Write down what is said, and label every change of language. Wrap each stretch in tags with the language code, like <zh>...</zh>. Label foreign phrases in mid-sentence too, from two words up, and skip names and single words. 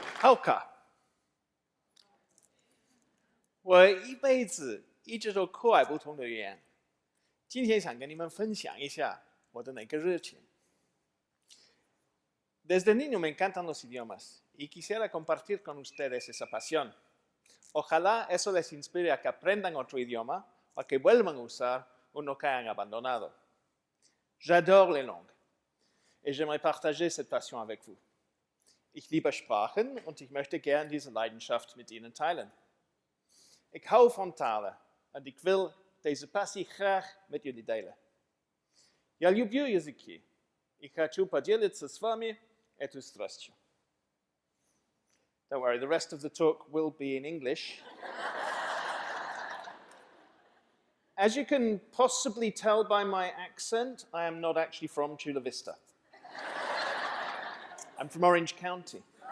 <zh>Hauka，我一辈子一直都酷爱不同的语言，今天想跟你们分享一下我的那个热情。</zh> <es>Desde niño me encantan los idiomas y quisiera compartir con ustedes esa pasión. Ojalá eso les inspire a que aprendan otro idioma o a que vuelvan a usar uno que hayan abandonado.</es> <fr>J'adore les langues et j'aimerais partager cette passion avec vous.</fr> <de>Ich liebe Sprachen und ich möchte gern diese Leidenschaft met Ihnen teilen.</de> <nl>Ik hou van talen en ik wil deze passie graag met jullie delen.</nl> <ru>Я люблю языки и хочу поделиться с вами этой страстью.</ru> <en>Don't worry, the rest of the talk will be in English. As you can possibly tell by my accent, I am not actually from Chula Vista. I'm from Orange County.</en>